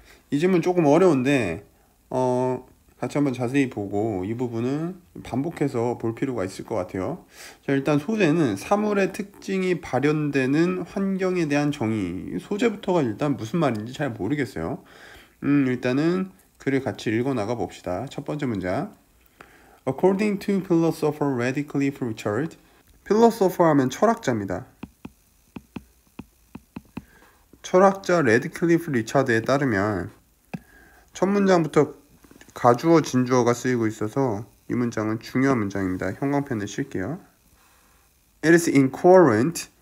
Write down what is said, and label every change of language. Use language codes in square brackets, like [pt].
[ko] 이 질문 조금 어려운데 같이 한번 자세히 보고 이 부분은 반복해서 볼 필요가 있을 것 같아요. 자, 일단 소재는 사물의 특징이 발현되는 환경에 대한 정의. 소재부터가 일단 무슨 말인지 잘 모르겠어요. 일단은 글을 같이 읽어 나가 봅시다. 첫 번째 문장. [en] According to philosopher Radcliffe Richard. [ko] philosopher 하면 철학자입니다. 철학자 레드클리프 리차드에 따르면 첫 문장부터 가주어 진주어가 쓰이고 있어서 이 문장은 중요한 문장입니다. 형광펜을 칠게요. [en] It is incoherent.